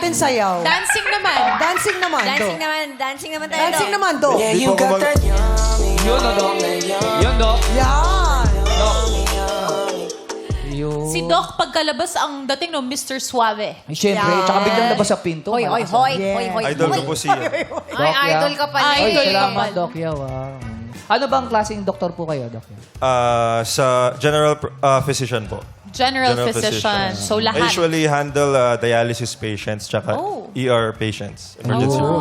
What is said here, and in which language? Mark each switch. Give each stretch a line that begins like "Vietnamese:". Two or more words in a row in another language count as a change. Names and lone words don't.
Filipino: natin sayaw. Dancing naman. Dancing naman, Dancing Doc. naman, dancing naman tayo. Dancing Doc. naman, Doc. Di po ako Yun, no, Doc. Yun, Doc. Yan. Yun. Si Doc, pagkalabas ang dating no, Mr. Suave. Ay, syempre, tsaka biglang labas sa pinto. Hoy, hoy, malakas. hoy, Yes. hoy, hoy. Idol ko po siya. Ay, idol ka pala. Ay, Idol ka salamat, pala. Doc Yao. Ano bang klaseng doktor po kayo, Doc Yao? Sa
English: general physician
Filipino: po.
English: General physician. So, I
Filipino: lahat.
English: usually handle dialysis patients tsaka Oh. ER patients. Emergency room.